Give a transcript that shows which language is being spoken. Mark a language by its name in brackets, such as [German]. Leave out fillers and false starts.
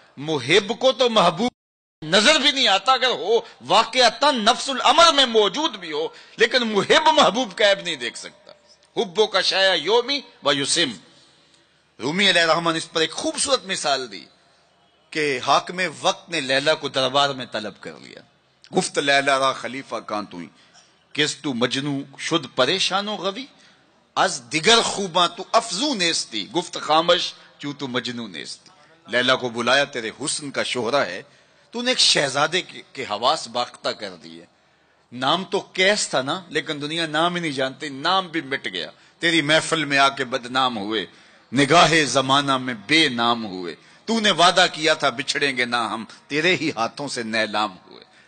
[Urdu] محب کو تو محبوب نظر بھی نہیں آتا، اگر ہو واقعتاً نفس الامر میں موجود بھی ہو، لیکن محب محبوب کا عیب نہیں دیکھ سکتا. [Arabic] حبو کا شایا یومی و یسم. [Urdu] رومی علیہ الرحمن نے اس پر ایک خوبصورت مثال دی کہ حاکم وقت نے لیلا کو دربار میں طلب کر لیا. [Persian] گفت لیلا را خلیفہ کان توئی کس تو مجنو شد پریشان و غوی از دیگر خوباں تو افزو نیستی گفت خامش چوں تو مجنو نیستی. [Urdu] لیلا کو بلایا تیرے حسن کا شہرہ ہے, تو نے ایک شہزادے کے حواس باختہ کر دیے. نام تو کیس تھا نا, لیکن دنیا نام ہی نہیں جانتی, نام بھی مٹ گیا. تیری محفل میں آ کے بدنام ہوئے, نگاہ زمانہ میں بے نام ہوئے. تو نے وعدہ کیا تھا بچھڑیں گے نہ ہم, تیرے ہی ہاتھوں سے نیلام ہوئے.